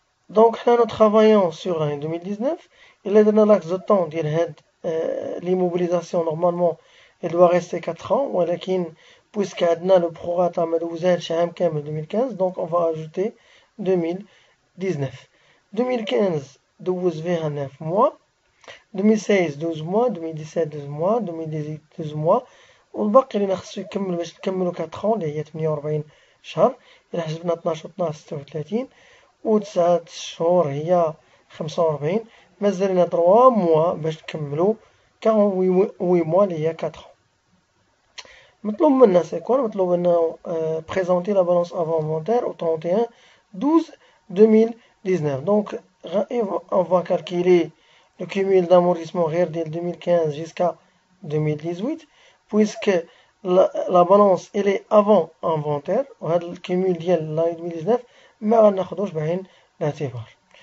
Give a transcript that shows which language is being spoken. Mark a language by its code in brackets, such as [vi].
[fr] Donc là nous travaillons sur l'année 2019. Il est dans l'axe de temps l'immobilisation normalement elle doit rester 4 ans [ar] ولكن [fr] puisque [ar] عندنا [fr] le prorata [ar] ما دوزانش عام كامل [fr] 2015 donc on va ajouter 2019. [ar] 2015 دوز فيها [fr] 9 mois, [ar] 2016 [fr] 12 mois, [ar] 2017 12 mois, 2018 12 mois والباقي اللي خصو يكمل باش نكملو [fr] 4 ans [ar] اللي هي 48 شهر. إلا حسبنا 12 و 12 36 و9 شهور هي 45. مازال لنا [fr] 3 mois [ar] باش نكملو [fr] 48 mois [ar] اللي هي [fr] 4 ans. [ar] مطلوب منا سيكون مطلوب منا [fr] présenter la balance avant inventaire au 31/12/2019. Donc on va calculer le cumul d'amortissement [ar] غير ديال [fr] 2015 jusqu'à 2018 puisque la balance elle est avant inventaire [ar] وهذا الكيمول ديال [fr] l'année 2019 [ar] ما غناخدوش بعين الاعتبار.